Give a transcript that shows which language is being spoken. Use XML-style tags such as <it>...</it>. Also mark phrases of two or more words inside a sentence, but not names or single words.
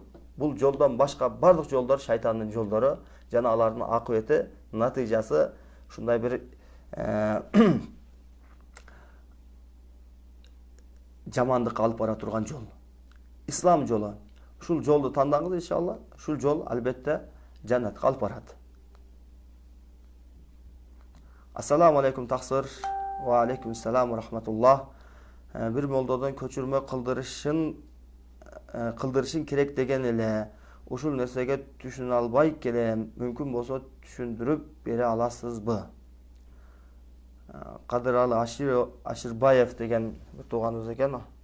<ky>Бул жолдон башка бардык жолдор шайтандын жолдору, жана алардын акыбети, натыйжасы ушундай бир жамандыкка алып бара турган жол. Ислам жолу. Ушул жолду тандаңыз иншалла. Ушул жол албетте жаннатка алып барат.</ky> <ar>السلام عليكم таксир. وعليكم السلام ورحمة الله.</ar> <ky>Бир молдодон көчүрмө кылдырышын керек деген эле. Ушул нерсеге түшүнө албай келем. Мүмкүн болсо түшүндүрүп бере аласызбы? Кадыралы Аширбаев деген бир тууганыбыз экен.</ky>